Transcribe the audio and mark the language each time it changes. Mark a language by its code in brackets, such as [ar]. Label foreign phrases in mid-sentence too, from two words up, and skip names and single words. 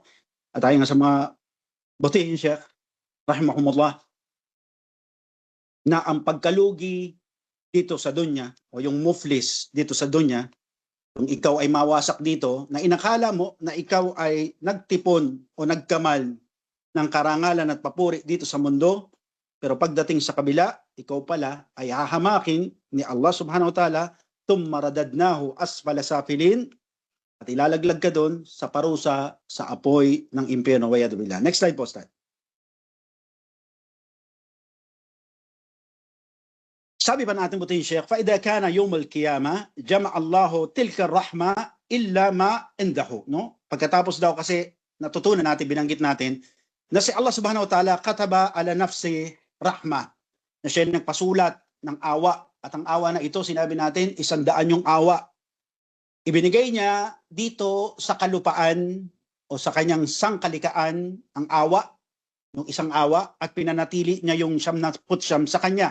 [tl] At tayo nga sa mga butihin Sheikh, rahimahumullah, na ang pagkalugi dito sa dunya o yung muflis dito sa dunya, kung ikaw ay mawasak dito, na inakala mo na ikaw ay nagtipon o nagkamal ng karangalan at papuri dito sa mundo, pero pagdating sa kabila, ikaw pala ay hahamakin ni Allah [ar] سبحانه وتعالى, ثم رددناه أسفل سافلين, [tl] at ilalaglag ka doon sa parusa sa apoy ng impyerno. [ar] والعياذ بالله. [en] Next slide [tl] po, Ustad. Sabi pa natin butin Sheikh, [ar] فَإِذَا كَانَ يَوْمَ الْقِيَامَةِ جَمَعَ اللَّهُ تِلْكَ الرَّحْمَةِ إِلَّا مَا عِنْدَهُ. [tl] No? Pagkatapos daw kasi natutunan natin, binanggit natin, na si Allah [ar] سبحانه وتعالى كتب على نفسه رحمة, [tl] na siya nagpasulat ng awa. At ang awa na ito, sinabi natin, 100 yung awa. Ibinigay niya dito sa kalupaan o sa kanyang sangkalikaan ang awa, yung isang awa, at pinanatili niya yung 99 sa kanya.